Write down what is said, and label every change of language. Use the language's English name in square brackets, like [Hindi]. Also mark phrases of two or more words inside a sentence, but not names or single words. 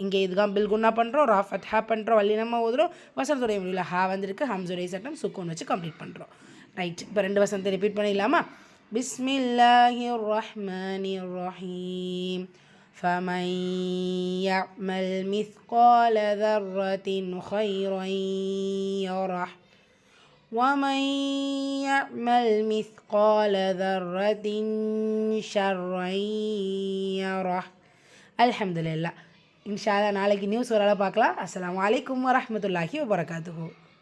[Tamil] இங்கே இதுதான் பில் குன்னா பண்ணுறோம், ரா ஃபத்ஹா பண்ணுறோம், வல்லினமாக ஓதுறோம். வசனத்துடைய முடிவில் ஹா வந்திருக்கு, ஹம்சுடைய சட்டம் சுக்கூன் வச்சு கம்ப்ளீட் பண்ணுறோம். ரைட். இப்போ 2 வசனத்தை ரிப்பீட் பண்ணிடலாமா? [Arabic] بسم الله الرحمن الرحيم. فمن يعمل مثقال ذرة خيرا يره. ومن يعمل مثقال ذرة شرا يره. الحمد لله. إن شاء الله [Tamil] நாளைக்கு நியூஸ் வரலாம் பார்க்கலாம். [Arabic] السلام عليكم ورحمة الله وبركاته.